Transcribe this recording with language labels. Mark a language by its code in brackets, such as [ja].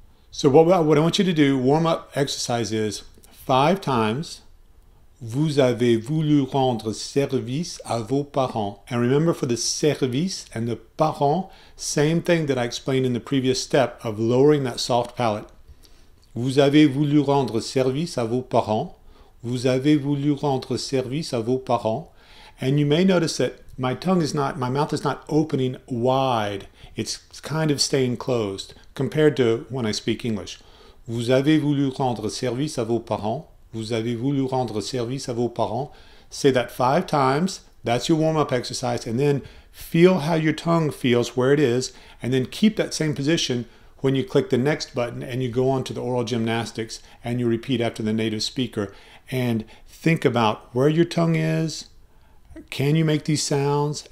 [en] So what I want you to do, warm-up exercise is 5 times, [fr] vous avez voulu rendre service à vos parents. [en] And remember, for the service and the parents, same thing that I explained in the previous step of lowering that soft palate. [fr] Vous avez voulu rendre service à vos parents. Vous avez voulu rendre service à vos parents. [en] And you may notice that my mouth is not opening wide. It's kind of staying closed compared to when I speak English. [fr] Vous avez voulu rendre service à vos parents. Vous avez voulu rendre service à vos parents. [en] Say that 5 times. That's your warm-up exercise. And then feel how your tongue feels, where it is. And then keep that same position when you click the next button and you go on to the oral gymnastics and you repeat after the native speaker. And think about where your tongue is. Can you make these sounds?